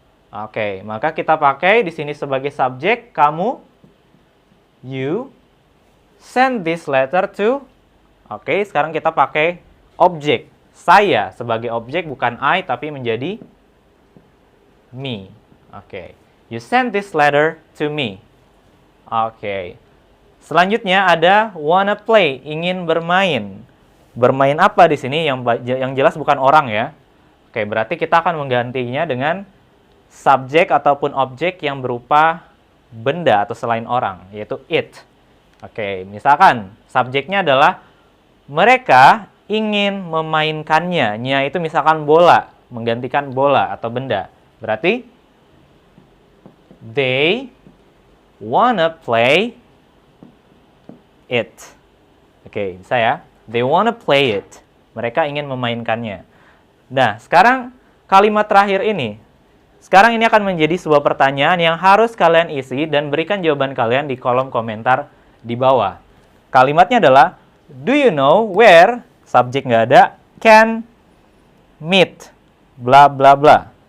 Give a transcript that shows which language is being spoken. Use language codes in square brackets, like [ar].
[id] Oke, maka kita pakai di sini sebagai subjek, kamu, [en] you, send this letter to. [id] Oke, sekarang kita pakai objek, saya sebagai objek, bukan I, tapi menjadi me. Oke. [en] You send this letter to me. Oke. [id] Selanjutnya ada [en] wanna play, [id] ingin bermain. Bermain apa di sini? Yang jelas bukan orang ya. Oke, berarti kita akan menggantinya dengan subjek ataupun objek yang berupa benda atau selain orang, yaitu it. Oke, misalkan subjeknya adalah mereka ingin memainkannya. Nya itu misalkan bola, menggantikan bola atau benda. Berarti [en] they wanna play it. Oke, [id] bisa ya? [en] They wanna play it. [id] Mereka ingin memainkannya. Nah, sekarang kalimat terakhir ini. Sekarang ini akan menjadi sebuah pertanyaan yang harus kalian isi dan berikan jawaban kalian di kolom komentar di bawah. Kalimatnya adalah, [en] do you know where, [id] subjek nggak ada, [en] can meet, [id] bla bla bla.